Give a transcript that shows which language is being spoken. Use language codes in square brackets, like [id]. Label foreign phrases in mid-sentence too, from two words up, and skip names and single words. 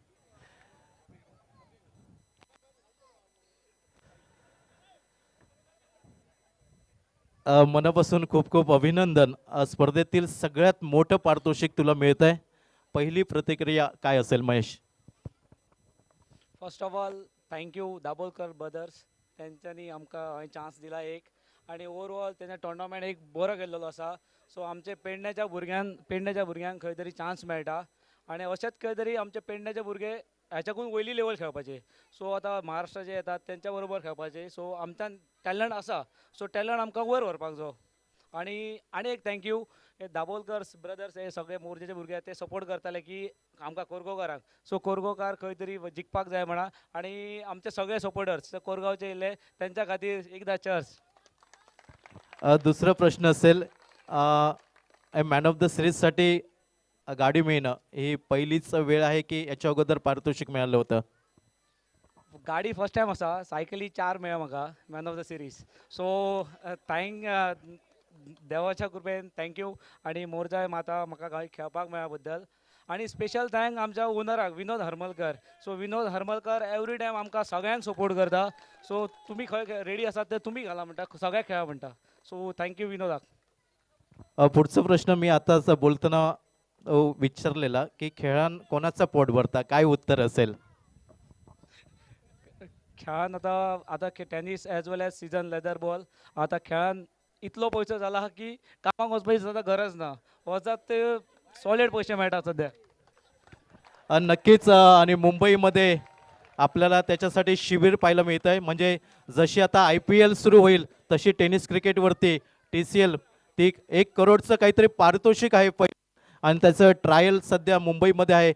[mr] मनापासून खूप खूप अभिनंदन. स्पर्धेतील सगळ्यात मोठं पारितोषिक तुला मिळत आहे. पहिली प्रतिक्रिया काय असेल महेश? [en] फर्स्ट ऑफ ऑल थँक्यू [kok] दाबोलकर ब्रदर्स, तेंच्यांनी आमकां चान्स दिला एक, आणि ओवरऑल तेन्ना टोर्नामेंट एक बरो केल्लो आसा. सो आमचे पेडण्याच्या भुरग्यांक खंय तरी चान्स मेळटा आणि अशेंच खंय तरी आमचे पेडण्याचे भुरगे ह्याच्याकून वयली लेवल खेळपाचे. सो आतां महाराष्ट्रा जे येतात तेंच्या बरोबर खेळपाचे. सो आमच्यान टॅलंट आसा, सो टॅलंट आमकां वयर व्हरपाक जाय. आणि एक थँक्यू हे दाबोलकर ब्रदर्स, हे सगळे मोर्जेचे भुरगे ते सपोर्ट करताले की आमकां कोरगांवकारांक. सो कोरगांवकार खंय तरी जिखपाक जाय म्हणा, आणि आमचे सगळे सपोर्टर्स कोरगांवचे येयले त्यांच्या खातीर एकदा चर्च. [mr] दुसरा प्रश्न असेल, मॅन ऑफ द सिरीजसाठी गाडी मिळणं ही पहिलीच वेळ आहे की याच्या अगोदर पारितोषिक मिळालं होतं? [kok] गाडी [en] फर्स्ट टाइम [kok] आसा. सायकली 4 मेळ्ळ्या म्हाका मॅन ऑफ द सिरीज. सो देवाच्या कृपेन थँक्यू, आणि मोरजाय माता म्हाका गाडी खेळपाक मेळ्ळ्या बद्दल. आणि [en] स्पेशल थँक [kok] आमच्या ओनराक विनोद हरमलकर. सो विनोद हरमलकर [en] एवरी टायम [kok] आमकां सगळ्यांक सपोर्ट करता. सो तुमी खंय रेडी आसात ते तुमी घाला म्हणटा, सगळ्याक खेळा म्हणटा. सो थँक्यू विनोदाक. [mr] पुढचा प्रश्न मी आताच बोलताना विचारलेला की खेळान कोणाचा पोट भरता, काय उत्तर असेल? [kok] खेळान आता टेनिस [en] एज वेल एज सीजन लेदर बॉल, [kok] आता खेळान इतलो पयसो जाला की कामाक वचपाची सुद्दां गरज ना. वचत ते सॉलिड पैसे मेळटात सध्या. [mr] नक्कीच. आणि मुंबईमध्ये आपल्याला त्याच्यासाठी शिबिर पाहायला मिळत आहे. म्हणजे जशी आता IPL सुरू होईल तशी टेनिस क्रिकेटवरती TCL ती 1 करोडचं काहीतरी पारितोषिक आहे आणि त्याचं ट्रायल सध्या मुंबईमध्ये आहे.